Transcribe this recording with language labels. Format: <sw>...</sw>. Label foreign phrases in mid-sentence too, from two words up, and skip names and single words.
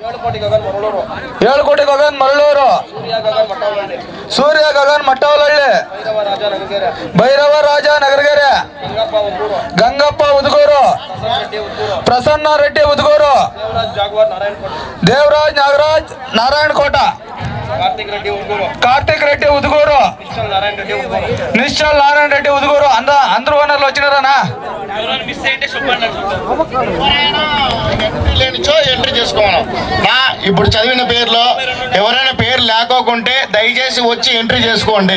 <te>7 ಕೋಟಿ ಗಗನ್ ಮರಳೂರು, ಸೂರ್ಯ ಗಗನ್ ಮಟ್ಟವಲಹಳ್ಳಿ, ಭೈರವ ರಾಜ ನಗರಗೆರೆ, ಗಂಗಪ್ಪ ಉದ್ಗೂರು, ಪ್ರಸನ್ನ ರೆಡ್ಡಿ ಉದ್ಗೂರು, ದೇವರಾಜ್ ನಾಗರಾಜ್ ನಾರಾಯಣ ಕೋಟ, కార్తిక్ రెడ్డి ఉదుగూరు, నిశ్చల్ నారాయణ రెడ్డి ఉదుగూరు. అందరూ ఓనర్లు వచ్చినారనా? ఎంట్రీ చేసుకోమను. ఇప్పుడు చదివిన పేర్లో ఎవరైనా పేరు లేకోకుంటే దయచేసి వచ్చి ఎంట్రీ చేసుకోండి.</te>